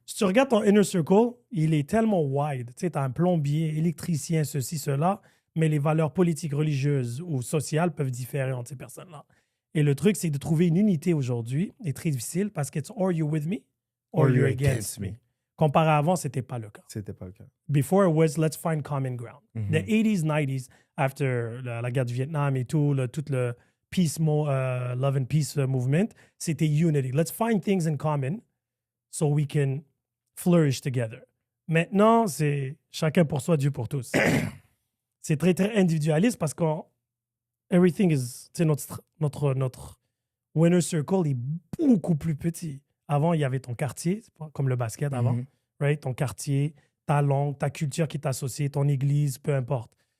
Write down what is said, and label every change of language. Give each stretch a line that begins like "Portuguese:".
French: Si tu regardes ton inner circle, il est tellement wide. Tu sais, tu as un plombier, électricien, ceci, cela, mais les valeurs politiques, religieuses ou sociales peuvent différer entre ces personnes-là. Et le truc, c'est de trouver une unité aujourd'hui est très difficile parce que it's or you're with me or you're against me. Comparé à avant, c'était pas le cas. C'était pas le cas.
English: Before it was let's find common ground. Mhm.
French: The 80s, 90s, after la guerre du Vietnam et tout, tout le peace, love and peace movement, c'était unity.
English: Let's find things in common so we can flourish together.
French: Maintenant, c'est chacun pour soi, Dieu pour tous. C'est très, très individualiste parce que everything is, tu sais, notre winner circle est beaucoup plus petit. Avant, il y avait ton quartier, c'est pas comme le basket avant, Mhm.
English: right?
French: Ton quartier, ta langue, ta culture qui est associée, ton église, peu importe.